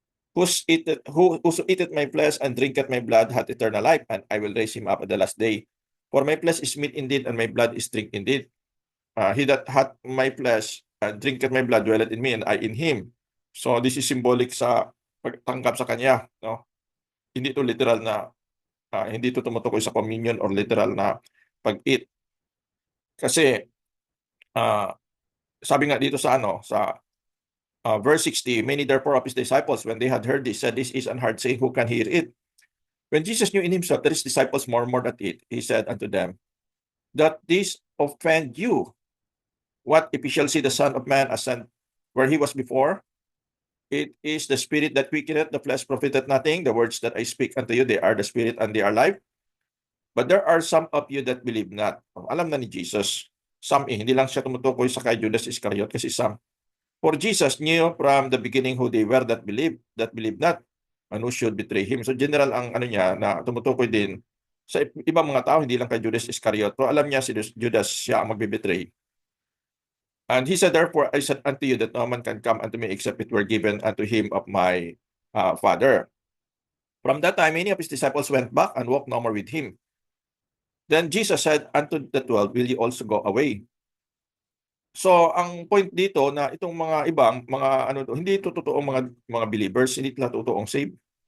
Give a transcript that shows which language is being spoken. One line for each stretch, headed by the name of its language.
English: Whoso eateth my flesh and drinketh my blood hath eternal life, and I will raise him up at the last day. For my flesh is meat indeed, and my blood is drink indeed. He that hath my flesh and drinketh my blood dwelleth in me, and I in him. So this is symbolic
Filipino: sa pagtanggap sa kanya. No? Hindi ito literal na, hindi ito tumutukoy sa communion or literal na pag-eat. Kasi, sabi nga dito sa
English: verse 60, many therefore of his disciples, when they had heard this, said, this is an hard saying, who can hear it? When Jesus knew in himself that his disciples murmured at it, he said unto them, that this offend you. What if ye shall see the Son of Man ascend where he was before? It is the spirit that quickeneth, the flesh profiteth nothing. The words that I speak unto you, they are the spirit and they are life. But there are some of you that believe not.
Filipino: Alam na ni Jesus.
English: Some,
Filipino: hindi lang siya tumutukoy sa kay Judas Iscariot kasi
English: some. For Jesus knew from the beginning who they were that believe not, and who should betray him.
Filipino: So general ang niya na tumutukoy din sa ibang mga tao, hindi lang kay Judas Iscariot. Pero alam niya si Judas siya ang magbe-betray.
English: And he said, therefore, I said unto you that no man can come unto me except it were given unto him of my Father. From that time, many of his disciples went back and walked no more with him. Then Jesus said unto the 12, will you also go away?
Filipino: So, ang point dito na itong mga ibang, hindi ito totoong mga believers, hindi ito totoong saved.